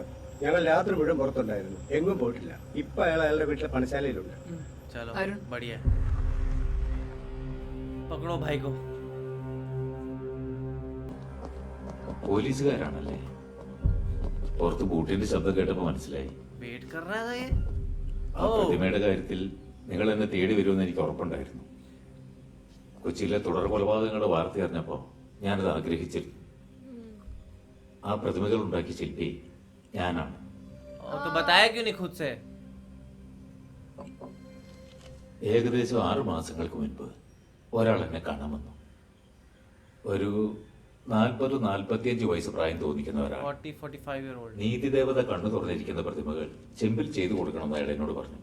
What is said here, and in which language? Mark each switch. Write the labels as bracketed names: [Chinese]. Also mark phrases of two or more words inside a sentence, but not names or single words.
[Malayalam] ഞങ്ങൾ രാത്രി മുഴുവൻ പുറത്തുണ്ടായിരുന്നു, എങ്ങും പോയിട്ടില്ല. ഇപ്പൊ അയാൾ അയാളുടെ വീട്ടിലെ പണിശാലയിലുണ്ട്. [Hindi] चलो बढ़िया, पकड़ो भाई को। [Malayalam] പോലീസുകാരാണല്ലേ? പുറത്ത് ബൂട്ടിന്റെ ശബ്ദം കേട്ടപ്പോ മനസ്സിലായി. [Hindi] वेट कर रहा था ये। [Malayalam] ആ പ്രതിമയുടെ കാര്യത്തിൽ നിങ്ങൾ എന്നെ തേടി വരുമെന്ന് എനിക്ക് ഉറപ്പുണ്ടായിരുന്നു. കൊച്ചിയിലെ തുടർ കൊലപാതകങ്ങളുടെ വാർത്ത അറിഞ്ഞപ്പോ ഞാനത് ആഗ്രഹിച്ചിരുന്നു. ആ പ്രതിമകൾ ഉണ്ടാക്കിയ ശില്പി ഞാനാണ്. [Hindi] तो बताया क्यों नहीं खुद से? [Malayalam] ഏകദേശം 6 മാസങ്ങൾക്ക് മുൻപ് ഒരാൾ എന്നെ കാണാൻ വന്നു. ഒരു 40-45 വയസ്സ് പ്രായം തോന്നിക്കുന്ന ഒരാൾ. [English] 40-45 year old. [Malayalam] നീതിദേവത കണ്ണു തുറന്നിരിക്കുന്ന പ്രതിമകൾ ചെമ്പിൽ ചെയ്തു കൊടുക്കണമെന്ന് അയാൾ എന്നോട് പറഞ്ഞു.